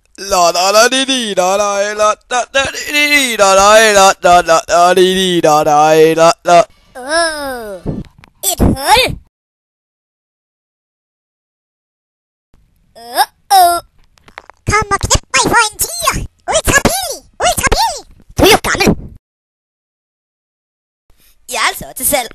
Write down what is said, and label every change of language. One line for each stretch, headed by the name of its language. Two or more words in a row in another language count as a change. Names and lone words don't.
Danish: La la la di di da da la da da di di da da la da da da di di da da la la. Et hul. Kom og knip mig for en tiger. Ultra billig. Du er jo gammel. Jeg er altså til salg.